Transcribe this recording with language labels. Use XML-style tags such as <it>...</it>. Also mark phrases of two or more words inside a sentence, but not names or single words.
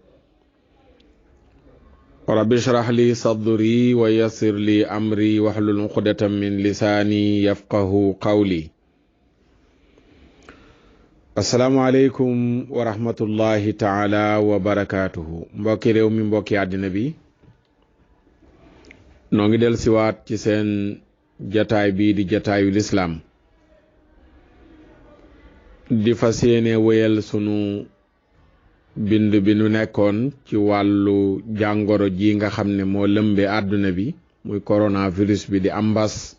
<ar>رب اشرح لي صدري ويسر لي أمري واحلل عقدة من لساني يفقه قولي. السلام عليكم ورحمة الله تعالى وبركاته.</ar> <wo>mbokki réew mi, mbokki àddina bi, noo ngi del siwaat ci seen jataay bii di jataayu lislaam di fas yéene wéyal sunu bind bi nu nekkoon ci wàllu jàngoro ji nga xam ne moo lëmbe àdduna bi muy coronavirus bi di ambas.</wo>